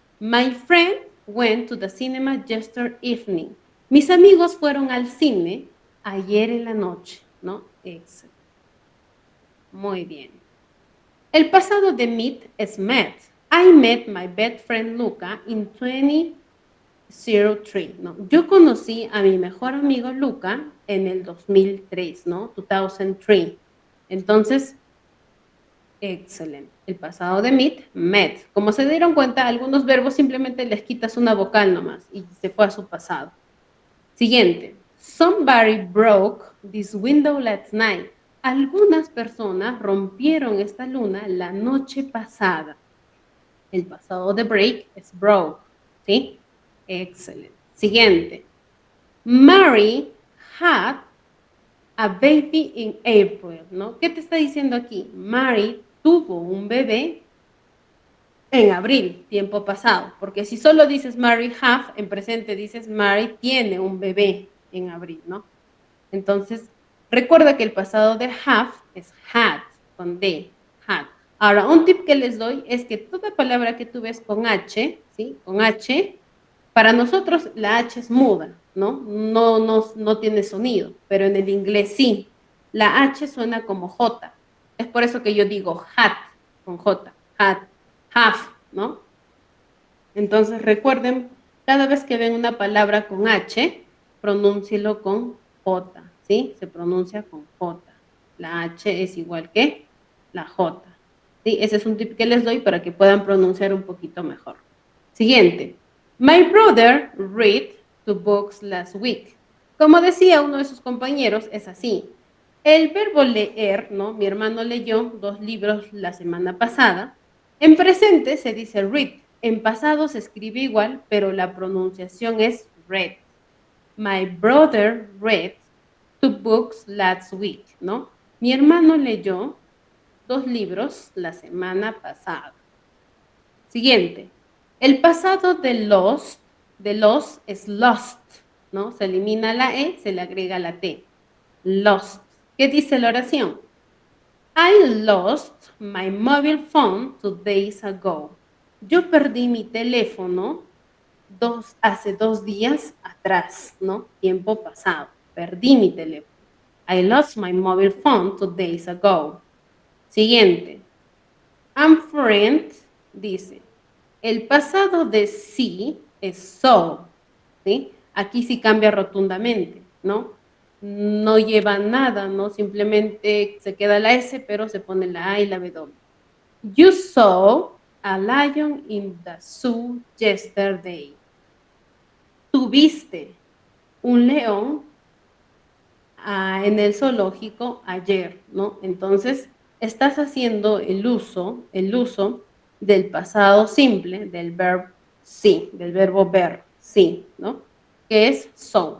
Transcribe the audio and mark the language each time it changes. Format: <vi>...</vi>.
<en>My friend went to the cinema yesterday evening.</en> <es>Mis amigos fueron al cine ayer en la noche, ¿no? Excelente. Muy bien. El pasado de meet es met.</es> <en>I met my best friend Luca in 2003,</en> <es>¿no? Yo conocí a mi mejor amigo Luca en el 2003, ¿no? 2003. Entonces, excelente. El pasado de meet, met. Como se dieron cuenta, algunos verbos simplemente les quitas una vocal nomás y se fue a su pasado. Siguiente.</es> <en>Somebody broke this window last night.</en> <es>Algunas personas rompieron esta luna la noche pasada. El pasado de break es broke, ¿sí? Excelente. Siguiente.</es> <en>Mary had a baby in April,</en> <es>¿no? ¿Qué te está diciendo aquí? Mary tuvo un bebé en abril, tiempo pasado, porque si solo dices</es> <en>Mary have,</en> <es>en presente dices Mary tiene un bebé en abril, ¿no? Entonces, recuerda que el pasado de have es had, con D, had. Ahora, un tip que les doy es que toda palabra que tú ves con H, ¿sí? Con H, para nosotros la H es muda, ¿no? No tiene sonido, pero en el inglés sí. La H suena como J. Es por eso que yo digo had, con J, had, have, ¿no? Entonces, recuerden, cada vez que ven una palabra con H, pronúncielo con J, ¿sí? Se pronuncia con J. La H es igual que la J. ¿Sí? Ese es un tip que les doy para que puedan pronunciar un poquito mejor. Siguiente.</es> <en>My brother read 2 books last week.</en> <es>Como decía uno de sus compañeros, es así. El verbo leer, ¿no? Mi hermano leyó 2 libros la semana pasada. En presente se dice read. En pasado se escribe igual, pero la pronunciación es read.</es> <en>My brother read 2 books last week,</en> <es>¿no? Mi hermano leyó 2 libros la semana pasada. Siguiente. El pasado de lost es lost, ¿no? Se elimina la E, se le agrega la T. Lost. ¿Qué dice la oración?</es> <en>I lost my mobile phone 2 days ago.</en> <es>Yo perdí mi teléfono hace 2 días atrás, ¿no? Tiempo pasado. Perdí mi teléfono.</es> <en>I lost my mobile phone 2 days ago.</en> <es>Siguiente. I'm friend, dice. El pasado de sí es so, ¿sí? Aquí sí cambia rotundamente, ¿no? No lleva nada, ¿no? Simplemente se queda la S, pero se pone la A y la W.</es> <en>You saw a lion in the zoo yesterday.</en> <es>Tuviste un león en el zoológico ayer, ¿no? Entonces, estás haciendo el uso del pasado simple, del verbo sí, del verbo ver, sí, ¿no? Que es so.</es>